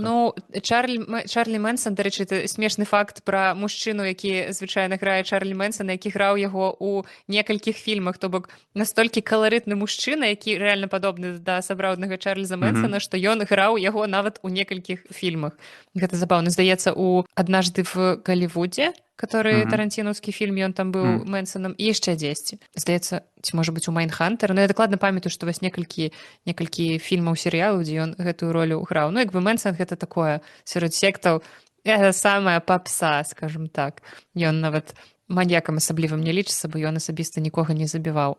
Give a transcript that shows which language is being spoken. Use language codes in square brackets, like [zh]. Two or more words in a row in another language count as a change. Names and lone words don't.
[be] Ну, Чарлі Мэнсон, дарэчы, это смешны факт пра мужчыну, які звычайна грае Чарлі Мэнсона, які граў яго ў некалькіх фільмах, то бок настолькі каларытны мужчына, які рэальна падобны да сапраўднага Чарльза Мэнсона, што ён граў яго нават у некалькіх фільмах. Гэта забаўна. Здаецца, у «Аднажды в Голливуде», который тарантінаўскі фільм, ён там быў Мэнсонам, і яшчэ дзесьці. Здаецца, ці можа быць у «Майнхантер», но я дакладна памятаю, што вось некалькі фільмаў, серыялаў, дзе ён гэтую ролю граў. Ну, як бы Мэнсон гэта такое, сярод сектаў, гэта самая папса, скажем так. Ён нават маньякам асаблівым не лічыцца, бо ён асабіста нікога не забіваў.